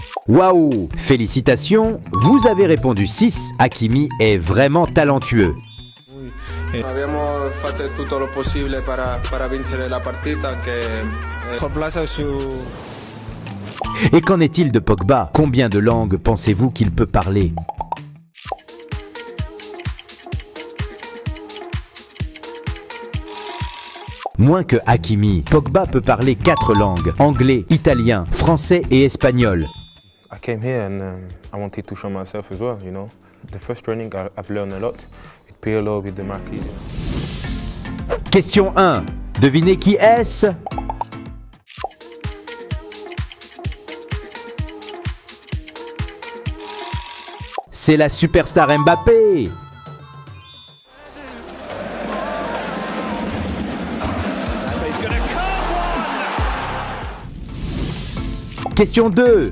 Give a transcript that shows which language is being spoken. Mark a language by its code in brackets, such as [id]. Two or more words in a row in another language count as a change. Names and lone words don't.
[fr] Waouh! Félicitations, vous avez répondu 6. Hakimi est vraiment talentueux. [it] Abbiamo fatto tutto lo possibile para vincere la partita [fr] Et qu'en est-il de Pogba? Combien de langues pensez-vous qu'il peut parler? Moins que Hakimi, Pogba peut parler 4 langues, anglais, italien, français et espagnol. [en] I came here and I wanted to show myself as well, you know. The first training I've learned a lot with PLO, with the Marquis. [fr] Question 1. Devinez qui est-ce? C'est la superstar Mbappé. Question 2.